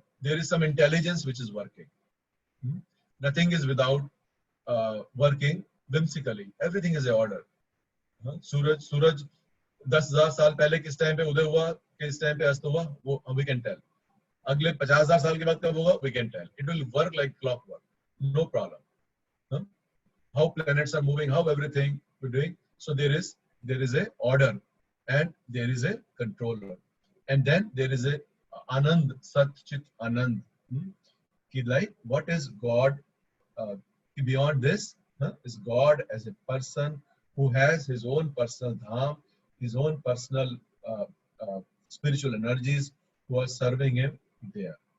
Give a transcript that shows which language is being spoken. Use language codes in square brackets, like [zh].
[en] There is some intelligence which is working. Nothing is without working whimsically. Everything is an order. [hi] Suraj 10,000 साल पहले किस time पे उदय हुआ, किस टाइम पे अस्त हुआ, वो [en] we can tell. [hi] अगले 50,000 साल के बाद कब होगा, [en] we can tell. It will work like clockwork, no problem. How planets are moving, how everything we're doing. So there is a order and there is a controller, and then there is a Anand, Sat Chit Anand. Like what is God? Beyond this is God as a person who has his own personal dham, his own personal spiritual energies who are serving him there.